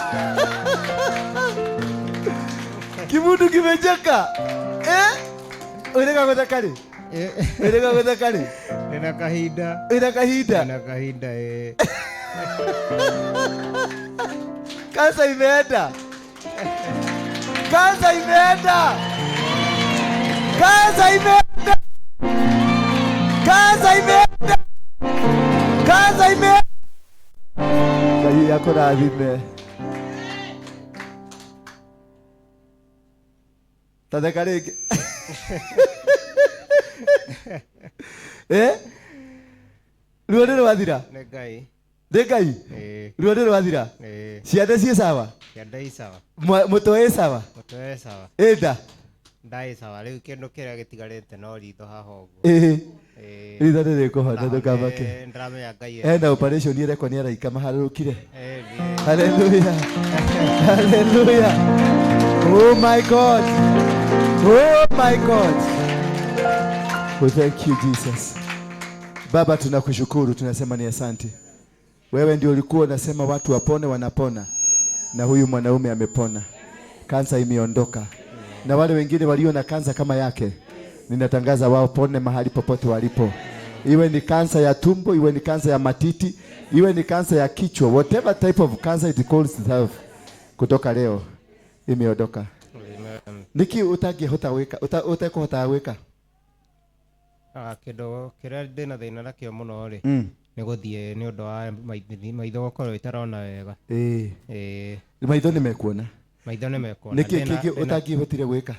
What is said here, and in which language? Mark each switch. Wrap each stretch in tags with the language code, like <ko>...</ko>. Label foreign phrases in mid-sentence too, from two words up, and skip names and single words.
<ki>Kĩmũndũ kĩmenjeka. Ũrĩga gũtheka rĩ? Ũrĩga gũtheka rĩ? Ina kahinda. Ina kahinda. Ina kahinda</ki> <sw>Kansa imeenda. Kansa imeenda. Kansa imeenda. Kansa imeenda. Kansa imeenda.</sw> <ki>Ngai yako rathime. Tatheka rĩngĩ. Ruo nĩ rwathira? Nĩ Ngai. Nĩ Ngai? Ruo nĩ rwathira? Ciande ciĩ sawa? Ciande i sawa. Mũtwe ĩ sawa? Mũtwe ĩ sawa. Nda? Nda ĩ sawa. Rĩu kĩndũ kĩrĩa gĩtigarĩte no ritho haha ũguo. Ritho nĩ rĩkũhona ndũkamake. Ndĩramenya Ngai ena operation ĩrekwo nĩ araika maharũrũkire.</ki> <en>Hallelujah. Hallelujah. Oh my God. Oh my God. We thank you Jesus.</en> <sw>Baba tunakushukuru, tunasema ni asante. Wewe ndio ulikuwa unasema watu wapone wanapona. Na huyu mwanaume amepona. Kansa imeondoka. Na wale wengine walio na kansa kama yake, ninatangaza wao pone mahali popote walipo. iwe ni kansa ya tumbo, iwe ni kansa ya matiti, iwe ni kansa ya kichwa,</sw> <en>whatever type of cancer it calls itself,</en> <sw>kutoka leo imeondoka.</sw> <ki>Niki utangihota gwika utakuhota gwika kindo kiria ndina thina nakio muno ri ni guthie ni undu wa maitho gukorwo itarona wega. Maitho ni mekuona, maitho ni mekuona. Niki kingi utangihotire gwika?</ki>